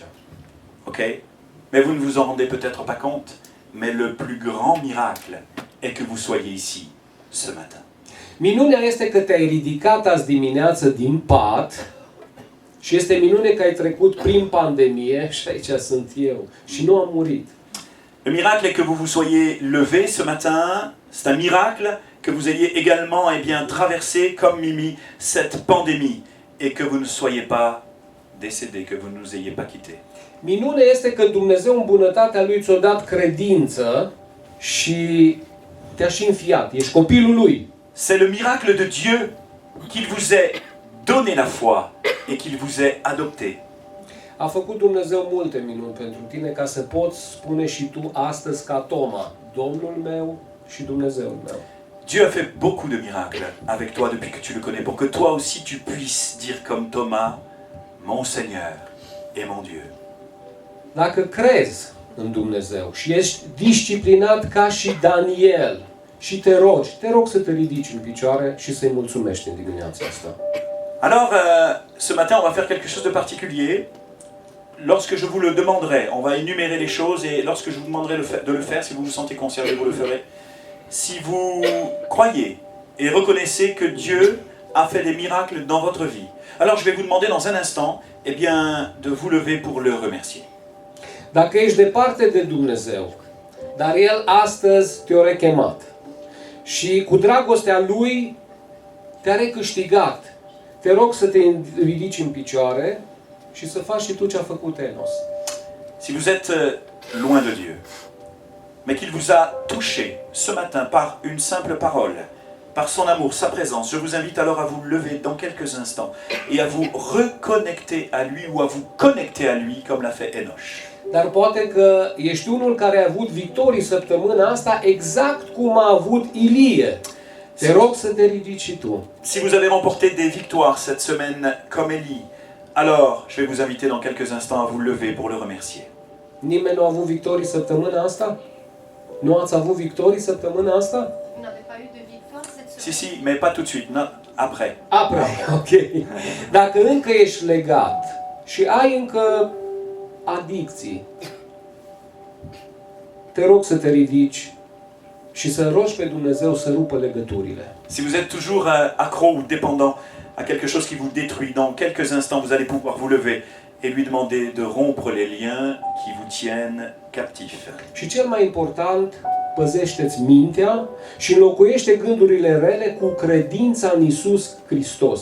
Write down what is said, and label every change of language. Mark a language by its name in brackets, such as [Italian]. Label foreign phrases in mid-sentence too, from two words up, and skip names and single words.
[French] Ok? Mais vous ne vous en rendez peut-être pas compte, mais le plus grand miracle est que vous soyez ici ce matin. [Romanian] Minunea este că te-ai ridicat azi dimineață din pat și este minune că ai trecut prin pandemie și aici sunt eu și nu am murit. [French] Le miracle est que vous vous soyez levé ce matin. C'est un miracle que vous ayez également traversé, comme Mimi, cette pandémie et que vous ne soyez pas décédé, que vous ne nous ayez pas quittés. [Romanian] Minunea este că Dumnezeu în bunătatea Lui ți-a dat credință și te-a și înfiat. Ești copilul Lui. [French] C'est le miracle de Dieu qu'il vous ait donné la foi et qu'il vous ait adopté. [Romanian] A făcut Dumnezeu multe minuni pentru tine ca să poți spune și tu astăzi ca Toma, Domnul meu și Dumnezeul meu. [French] Dieu a fait beaucoup de miracles avec toi depuis que tu le connais, pour que toi aussi tu puisses dire comme Thomas, mon Seigneur et mon Dieu. [Romanian] Dacă crezi în Dumnezeu și ești disciplinat ca și Daniel și te rog să te ridici în picioare și să-i mulțumești în dimineața asta. [French] Alors, ce matin, on va faire quelque chose de particulier. Lorsque je vous le demanderai, on va énumérer les choses et lorsque je vous demanderai de le faire, si vous vous sentez concerné, vous le ferez. Si vous croyez et reconnaissez que Dieu a fait des miracles dans votre vie, alors je vais vous demander dans un instant, de vous lever pour le remercier. [Romanian] Dacă ești departe de Dumnezeu, dar El astăzi te-a rechemat și cu dragostea Lui te-a recâștigat, te rog să te ridici în picioare și să faci și tu ce a făcut Enos. [French] Si vous êtes loin de Dieu, mais qu'il vous a touché ce matin par une simple parole, par son amour, sa présence, je vous invite alors à vous lever dans quelques instants et à vous reconnecter à lui ou à vous connecter à lui comme l'a fait Enoch. [Romanian] Dar poate că ești unul care a avut victorii săptămâna asta exact cum a avut Ilie. Te rog să te ridici și tu. [French] Si vous avez remporté des victoires cette semaine comme Élie, alors je vais vous inviter dans quelques instants à vous lever pour le remercier. [Romanian] Nimeni nu a avut victorii săptămâna asta? Nu ați avut victorii săptămâna asta? [French] Vous n'avez pas eu de victoire cette Si, semaine? si, mais pas tout de suite, non, après. [Romanian] Aproape, ok. Dacă încă ești legat și ai încă adicții, te rog să te ridici și să rogi pe Dumnezeu să rupă legăturile. [French] Si vous êtes toujours accro ou dépendant à quelque chose qui vous détruit, dans quelques instants vous allez pouvoir vous lever et lui demander de rompre les liens qui vous tiennent captifs. [Romanian] Și cel mai important, păzește-ți mintea și înlocuiește gândurile rele cu credința în Iisus Hristos.